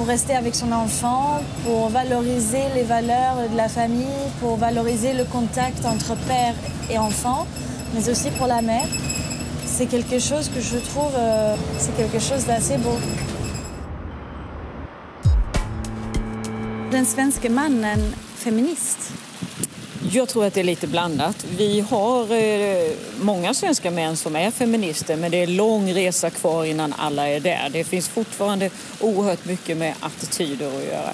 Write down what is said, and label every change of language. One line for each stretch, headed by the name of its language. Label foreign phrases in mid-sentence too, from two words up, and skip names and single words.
French: rester avec son enfant, pour valoriser les valeurs de la famille, pour valoriser le contact entre père et enfant, mais aussi pour la mère, c'est quelque chose que je trouve c'est quelque chose d'assez beau.
Swedish: Den svenske mannen feminist? Jag tror att det är lite blandat. Vi har många svenska män som är feminister, men det är lång resa kvar innan alla är där. Det finns fortfarande oerhört mycket med attityder att göra.